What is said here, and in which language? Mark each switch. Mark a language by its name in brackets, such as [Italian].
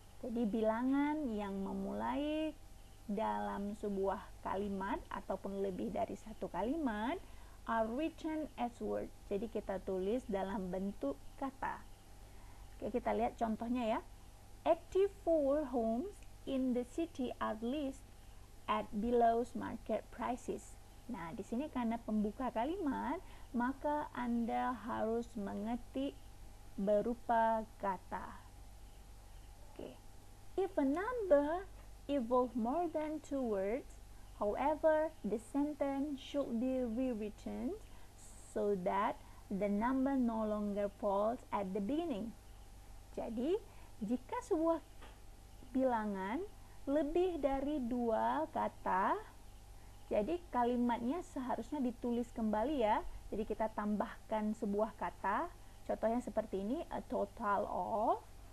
[Indonesian] Jadi bilangan yang memulai dalam sebuah kalimat ataupun lebih dari satu kalimat [English] are written as words. [Indonesian] Jadi kita tulis dalam bentuk kata. Oke, kita lihat contohnya ya. [English] 84 homes in the city are leased at below market prices. [Indonesian] Nah, di sini karena pembuka kalimat, maka Anda harus mengetik berupa kata. Oke. [English] If a number involves more than 2 words, however, the sentence should be rewritten so that the number no longer falls at the beginning. [Indonesian] Jadi, jika sebuah bilangan lebih dari 2 kata, jadi kalimatnya seharusnya ditulis kembali ya. Jadi kita tambahkan sebuah kata. Contohnya seperti ini, [English] a total of.